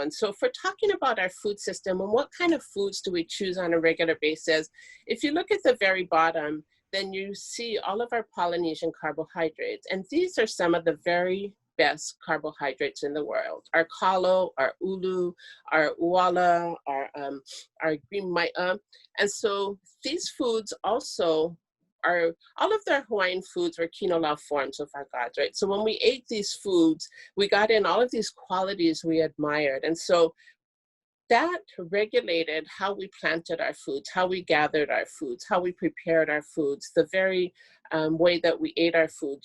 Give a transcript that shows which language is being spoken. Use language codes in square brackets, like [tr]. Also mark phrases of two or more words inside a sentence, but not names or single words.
[en] And so if we're talking about our food system and what kind of foods do we choose on a regular basis, if you look at the very bottom, then you see all of our Polynesian carbohydrates. And these are some of the very best carbohydrates in the world. Our kalo, our ulu, our uala, our green maʻi. And so these foods also are, all of their Hawaiian foods were kinolau forms of our gods, right? So when we ate these foods, we got in all of these qualities we admired. And so that regulated how we planted our foods, how we gathered our foods, how we prepared our foods, the very way that we ate our foods.